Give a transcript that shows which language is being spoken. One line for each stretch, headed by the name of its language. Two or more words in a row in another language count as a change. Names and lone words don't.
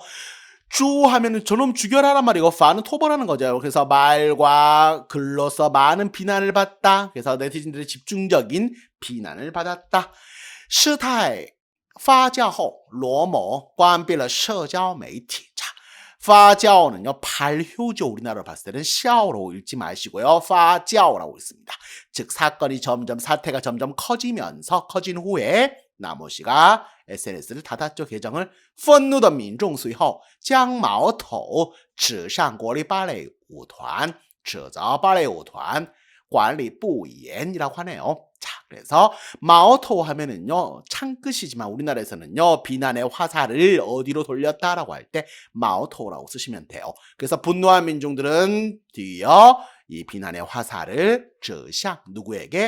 Korean: 주 하면은 저놈 죽여라란 말이고 파는 토벌하는 거죠. 그래서 말과 글로서 많은 비난을 받다. 그래서 네티즌들의 집중적인 비난을 받았다.
Chinese: 事态发酵后罗某关闭了社交媒体.
Korean: 자, 发酵는요 발효죠. 우리나라로 봤을 때는 샤오로 읽지 마시고요. 发酵라고 있습니다. 즉 사태가 점점 커진 후에 나모 씨가 SNS를 닫았죠.
Chinese: 계정을 愤怒的民众随后将矛头指向国立芭蕾舞团指责芭蕾舞团管理不严
Korean: 이라고 하네요. 자, 그래서 마오토 하면은요 창끝이지만 우리나라에서는요 비난의 화살을 어디로 돌렸다라고 할 때 마오토라고 쓰시면 돼요. 그래서 분노한 민중들은 뒤이어 이 비난의 화살을 指向 누구에게?